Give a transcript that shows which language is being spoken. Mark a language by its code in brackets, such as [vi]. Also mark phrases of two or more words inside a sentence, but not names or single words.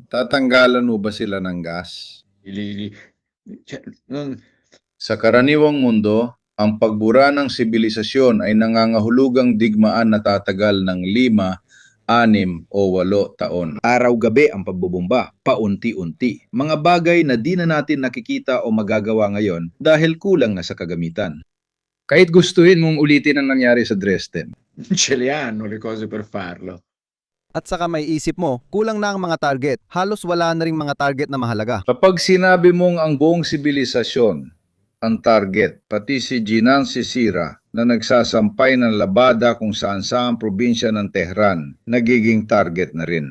[tl] Tatanggalan mo ba sila ng gas? Sa karaniwang mundo, ang pagbura ng sibilisasyon ay nangangahulugang digmaan na tatagal ng 5, 6 o 8 taon. Araw-gabi ang pagbubomba, paunti-unti. Mga bagay na di na natin nakikita o magagawa ngayon dahil kulang na sa kagamitan. Kahit gustuhin mong ulitin ang nangyari sa Dresden. [it] Ce le hanno le cose per farlo. [tl] At saka may isip mo, kulang na ang mga target. Halos wala na ring mga target na mahalaga. Kapag sinabi mong ang buong sibilisasyon ang target, pati si Jinan Sisira na nagsasampay ng labada kung saan-saan probinsya ng Tehran, nagiging target na rin.